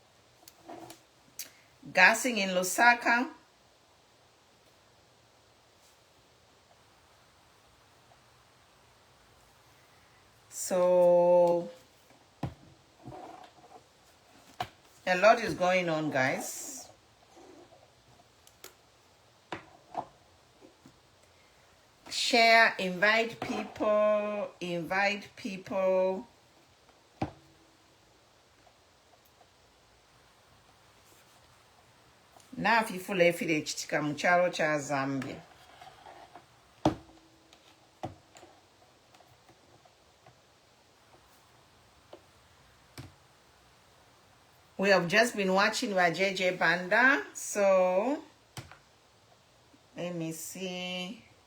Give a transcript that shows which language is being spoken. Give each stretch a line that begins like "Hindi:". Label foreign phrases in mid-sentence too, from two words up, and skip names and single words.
English: Gassing in Lusaka. So a lot is going on, guys. Share, invite people.
Bemba: Na fifule efire chitika muchalo cha Zambia.
English: We have just been watching by JJ Banda, so let me see.